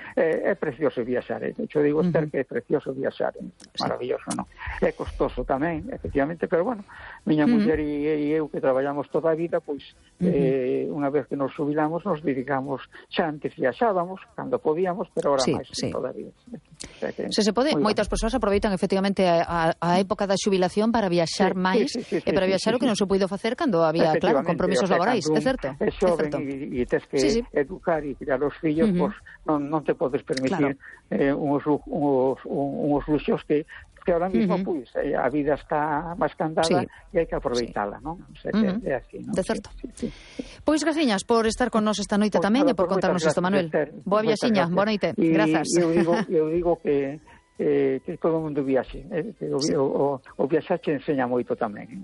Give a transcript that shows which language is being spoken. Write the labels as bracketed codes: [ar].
[es] Es precioso viaxar, ¿eh? De hecho, digo, Esther, que es precioso viaxar. Maravilloso, ¿no? Es costoso también, efectivamente, pero bueno, [gl] miña muller y eu, [es] que trabajamos toda a vida, pues, una vez que nos jubilamos, nos dedicamos, [gl] xa antes viaxábamos, cando podíamos, [es] pero ahora más toda a vida. [gl] Se pode, moitas persoas aproveitan efectivamente a época da xubilación para viaxar máis, para viaxar o que non se puido facer cando había, claro, compromisos laborais, é certo. É xoven e tes que educar e criar os fillos, pois non te podes permitir unhos luxos que [es] ahora mismo, [gl] pois, a vida está máis candada e hai que aproveitarla, ¿no? O sea, que é así, ¿no? De certo. Pois, graciñas, por estar con nos esta noite tamén e por contarnos isto, Manuel. Boa viaxiña, boa noite. Grazas. Eu digo que todo mundo viaxe. O viaxache enseña moito tamén.